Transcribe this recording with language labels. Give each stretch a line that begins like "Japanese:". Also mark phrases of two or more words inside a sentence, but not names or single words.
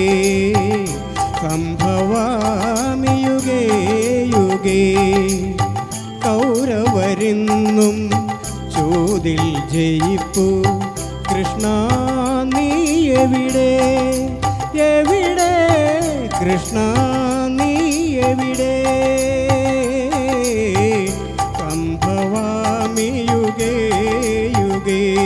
Sanskrit: സംഭവാമി യുഗേ യുഗേ.
Malayalam: കൗരവരിന്നും ചോദിൽ ജയിപ്പു കൃഷ്ണ നീ എവിടെ എവിടെ കൃഷ്ണ നീ എവിടെ.
Sanskrit: സംഭവാമി യുഗേ യുഗേ.